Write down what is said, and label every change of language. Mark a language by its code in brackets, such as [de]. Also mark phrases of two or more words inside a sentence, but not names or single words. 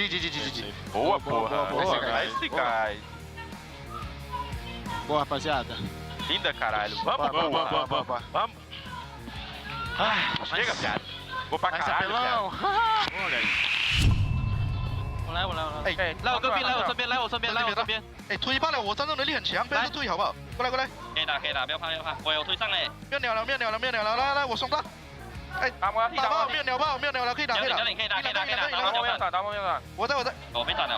[pt] GG. Boa, porra. [en] Nice, guys. [pt] Boa, rapaziada. Linda, caralho. Vamos. Chega, cara. Vou pra caralho, cara. Boa, guys. [zh] 我来。哎，来我隔壁，来我身边，来我身边。哎，推爆了，我战斗能力很强，不要去推好不好？过来。可以打，不要怕。我有推上哎。没有鸟了，来，我送他。哎，打爆，没有鸟爆，可以打。可以打。打爆没有打。我在。我被打了。